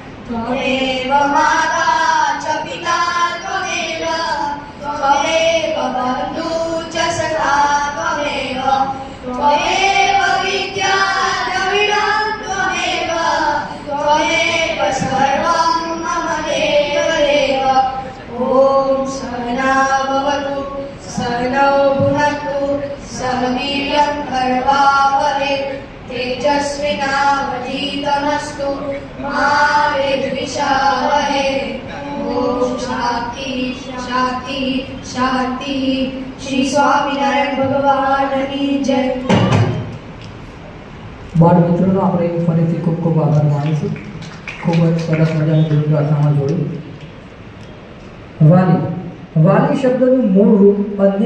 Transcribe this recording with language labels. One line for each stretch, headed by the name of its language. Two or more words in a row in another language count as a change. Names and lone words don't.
Sanskrit: त्वमेव माता च पिता त्वमेव त्वमेव बन्धु च सखा त्वमेव त्वमेव विद्या द्रविणं त्वमेव त्वमेव सर्वं मम देवदेव ॐ सहना भवतु सहनौ भुनक्तु सह वीर्यं करवावहै तेजस्विनावधीतमस्तु मा विद्विषावहै ॐ शांति शांति शांति
Hindi: श्री स्वामिनारायण भगवान की जय।
Gujarati: બાળ મિત્રોનો આપણે ફરીથી ખૂબ ખૂબ આભાર માનીશું. ખૂબ જ સરસ મજાની ગુરુ પ્રાર્થનામાં જોડ્યું. વાલી શબ્દનું મૂળ રૂપ અન્ય